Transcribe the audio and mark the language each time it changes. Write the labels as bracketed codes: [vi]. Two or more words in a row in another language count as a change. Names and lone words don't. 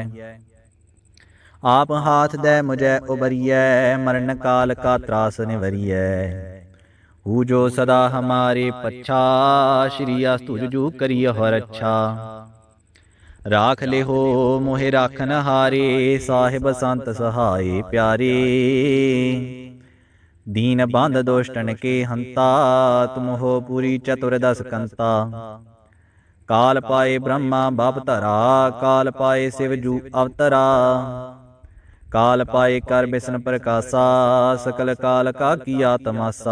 [bra] ਆਪ ਹਾਥ ਦੈ ਮੁਝੈ ਉਬਰੀਐ, ਮਰਨ ਕਾਲ ਕਾ ਤਰਾਸ ਨਿਵਰੀਐ। ਹੂ ਜੋ ਸਦਾ ਹਮਾਰੇ ਪੱਛਾ, ਸ਼੍ਰੀ ਅਸ ਤੁਜ ਜੂ ਕਰੀਹੁ ਰੱਛਾ। ਰਾਖ ਲਿਹੋ ਮੋਹਿ ਰਾਖਨ ਹਾਰੇ, ਸਾਹਿਬ ਸੰਤ ਸਹਾਏ ਪਿਆਰੇ। दीन बंध दुष्टन के हंता, तुम हो पूरी चतुर्दश कंता। काल पाए ब्रह्मा बाप धरा, काल पाए शिव जू अवतरा। काल पाए कर बिष्णु प्रकाशा, सकल काल का किया तमाशा।